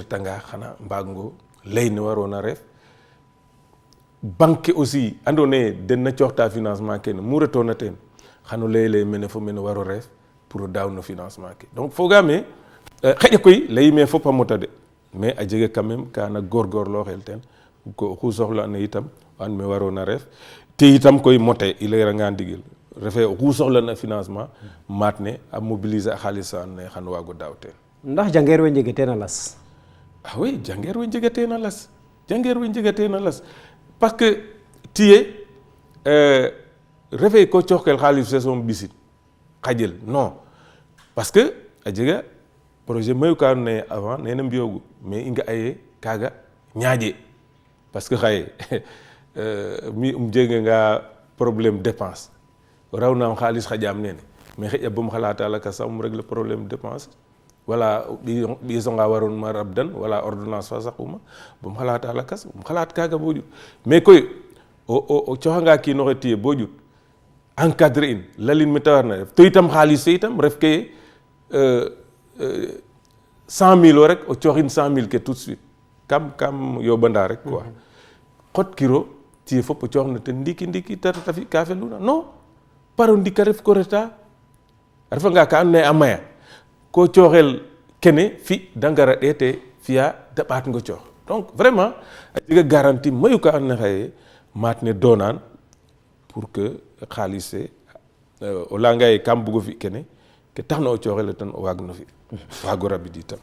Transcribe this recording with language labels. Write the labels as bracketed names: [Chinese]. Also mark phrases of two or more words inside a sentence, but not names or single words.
[Serer] retanga xana mbaagango lay ne waroona reef banque aussi andoona yee den na cooxta financement kene mu retoona teen xano layele mene fo mene waro reef pour o daaw no financement ke donc fogaame xeƴa koy layime fop a mota de mais a jega [French] quand même [Serer] kana góorgóorlooxel teen ko oxu soxlana itam an me waroona reef te itam koy mote i layiranga ndigil refe oxu soxlana financement maat ne a mobiliser a xaalis a andoona yee xan waago daaw teen ndax jangeer we njege teen a las oui jangeer we njega teen a las jangeer we njega teen a las [French] parce que [Serer] tiye refe ko cooxkel xaalis fe soom ɓisin xajel non parce que a jega projet mayu ka andoona yee avant nene mbiyoogu mais i nga'a ye kaaga ñaaƴe parce que xaye mi jeganga [French] problème dépense [Serer] rawnaam xaalis xaƴaam nene mais xeƴa bom xalata lakas sax um régler [French] problème dépense [Serer] wala ɓiisonga waronma rabdan wala ordonnance fa saquma bom xalata lakas um xalat kaaga bo ƴut mais koy o cooxanga kiinoxe tiye bo ƴut encadrer in lalin me ta warna ref to itam xaalis fe itam ref ke 100 000 o rek o cooxin 100 000 ke [French] tout de suite [Serer] kam yoɓanda rek quoi xot kiro tiye fop o cooxna ten ndiki ta fi ka feluna non par o ndik a ref ko reta a refanga ka andoona yee a maya ko cooxel kene fi da ngara ɗeete fiya da ɓaat ngo coox [French] donc vraiment [Serer] a jega garantie mayu ka andoona yee xaye maat ne doonaan [French] pour que [Serer] xaalis fe o layanga yee kam bugo fi kene ke taxna o cooxel ten o waag no fi waago rabid itam